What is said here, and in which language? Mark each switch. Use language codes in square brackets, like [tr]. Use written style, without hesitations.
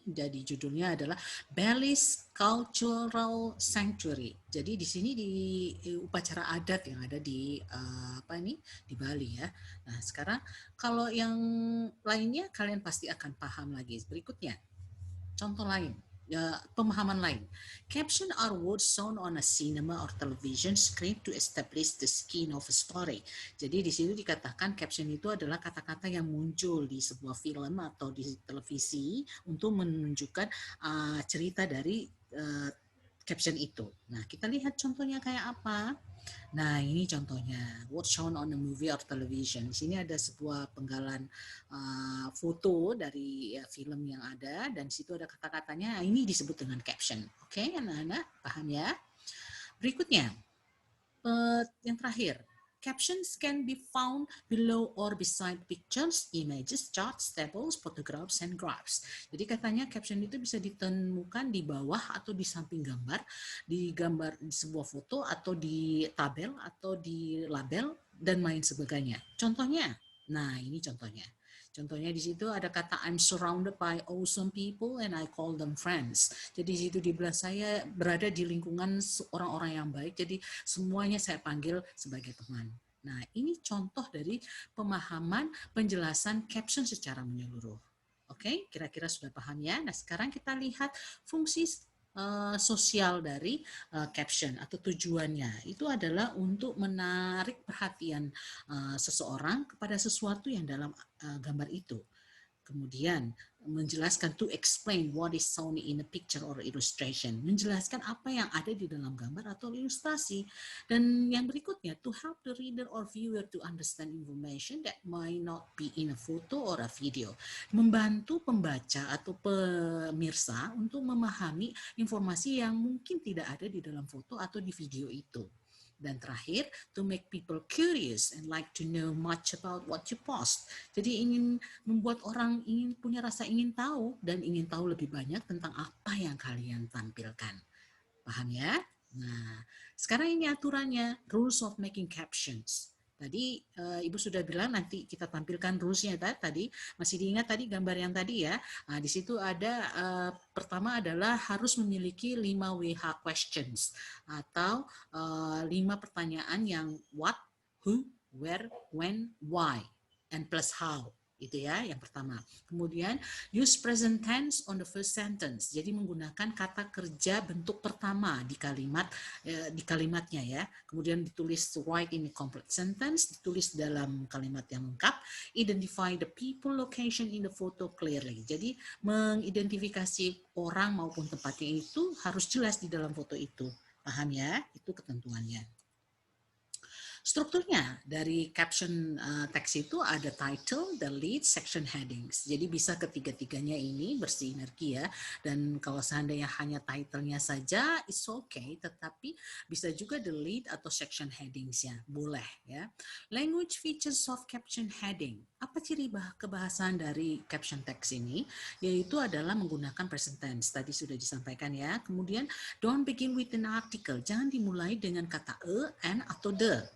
[id] Jadi judulnya adalah Belize Cultural Sanctuary. Jadi di sini di upacara adat yang ada di di Bali ya. Nah, sekarang kalau yang lainnya kalian pasti akan paham lagi. Berikutnya, contoh lain, pemahaman lain. [en] Caption are words shown on a cinema or television screen to establish the skin of a story. [id] Jadi di situ dikatakan caption itu adalah kata-kata yang muncul di sebuah film atau di televisi untuk menunjukkan cerita dari caption itu. Nah, kita lihat contohnya kayak apa. Nah, ini contohnya [en] what shown on a movie or television. [id] Di sini ada sebuah penggalan foto dari film yang ada dan di situ ada kata-katanya. Ini disebut dengan caption. Oke, anak-anak paham ya? Berikutnya, yang terakhir. [en] Captions can be found below or beside pictures, images, charts, tables, photographs, and graphs. [id] Jadi katanya caption itu bisa ditemukan di bawah atau di samping gambar, di sebuah foto atau di tabel atau di label dan lain sebagainya. Contohnya, nah ini contohnya. Contohnya di situ ada kata [en] I'm surrounded by awesome people and I call them friends. [id] Jadi di situ dibilang saya berada di lingkungan orang-orang yang baik, jadi semuanya saya panggil sebagai teman. Nah, ini contoh dari pemahaman penjelasan caption secara menyeluruh. Oke, kira-kira sudah paham ya? Nah, sekarang kita lihat fungsi sosial dari caption atau tujuannya. Itu adalah untuk menarik perhatian seseorang kepada sesuatu yang dalam gambar itu. Kemudian menjelaskan [en] to explain what is shown in a picture or illustration. [id] Menjelaskan apa yang ada di dalam gambar atau ilustrasi. Dan yang berikutnya, [en] to help the reader or viewer to understand information that might not be in a photo or a video. [id] Membantu pembaca atau pemirsa untuk memahami informasi yang mungkin tidak ada di dalam foto atau di video itu. Dan terakhir, [en] to make people curious and like to know much about what you post. [id] Jadi ingin membuat orang ingin punya rasa ingin tahu dan ingin tahu lebih banyak tentang apa yang kalian tampilkan. Paham ya? Nah, sekarang ini aturannya, [en] rules of making captions. [id] Tadi Ibu sudah bilang nanti kita tampilkan rules-nya tadi. Masih diingat tadi gambar yang tadi ya? Nah, di situ ada pertama adalah harus memiliki 5 WH questions atau 5 pertanyaan yang [en] what, who, where, when, why, and plus how. [id] Itu ya yang pertama. Kemudian [en] use present tense on the first sentence. [id] Jadi menggunakan kata kerja bentuk pertama di kalimatnya ya. Kemudian ditulis [en] write in a complete sentence, [id] ditulis dalam kalimat yang lengkap. [en] Identify the people, location in the photo clearly. [id] Jadi mengidentifikasi orang maupun tempatnya itu harus jelas di dalam foto itu. Paham ya? Itu ketentuannya. Strukturnya dari caption teks itu ada title, the lead, section headings. Jadi bisa ketiga-tiganya ini bersinergi ya. Dan kalau seandainya hanya title-nya saja, [en] it's okay. [id] Tetapi bisa juga the lead atau section headings-nya. Boleh ya. [en] Language features of caption heading. [id] Apa ciri kebahasan dari caption teks ini? Yaitu adalah menggunakan present tense. Tadi sudah disampaikan ya. Kemudian [en] don't begin with an article. [id] Jangan dimulai dengan kata an atau the.